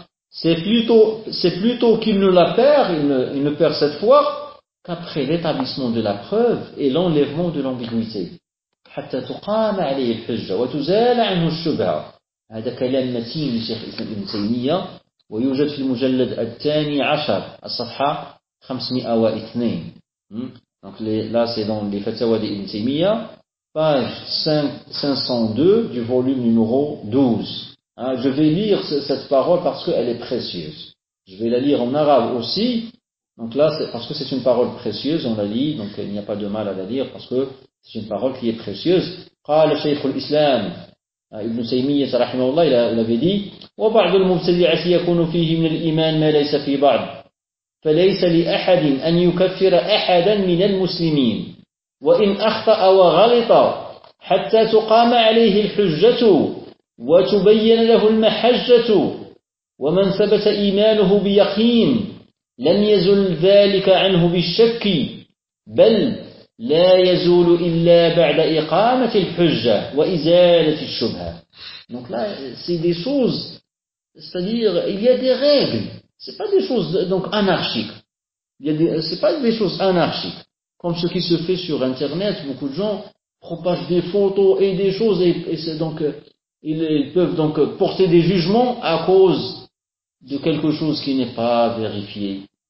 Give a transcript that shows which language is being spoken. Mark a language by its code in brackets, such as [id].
[fr] C'est plutôt qu'il ne la perd, il ne perd cette foi qu'après l'établissement de la preuve et l'enlèvement de l'ambiguïté. [ar] حتى تقام عليه الحجة وتزال عنه الشبهة. هذا كلام متين لشيخ الإسلام ابن تيمية ويوجد في المجلد الثاني عشر الصفحة 502. [fr] Donc là c'est dans les fatwas d'Ibn Taymiyyah, page 502 du volume numéro 12. Je vais lire cette parole parce qu'elle est précieuse. Je vais la lire en arabe aussi. Donc là c'est parce que c'est une parole précieuse, on la lit, donc il n'y a pas de mal à la lire parce que c'est une parole qui est précieuse. [ar] قال شيخ الإسلام ابن تيمية رحمه الله [fr] il avait dit [ar] وبعض المبتدعة يكون فيه من الإيمان ما ليس في بعض فليس لأحد أن يكفر أحدا من المسلمين وإن أخطأ وغلط حتى تقام عليه الحجة وتبين له المحجة ومن ثبت إيمانه بيقين لم يزل ذلك عنه بالشك بل لا يزول إلا بعد إقامة الحجة وإزالة الشبهة. [fr] Donc là, c'est des choses, c'est-à-dire, il y a des règles. C'est pas des choses donc anarchiques. C'est pas des choses anarchiques. Comme ce qui se fait sur Internet, beaucoup de gens propagent des photos et des choses et c'est donc ils peuvent donc porter des jugements à cause de quelque chose qui n'est pas vérifié.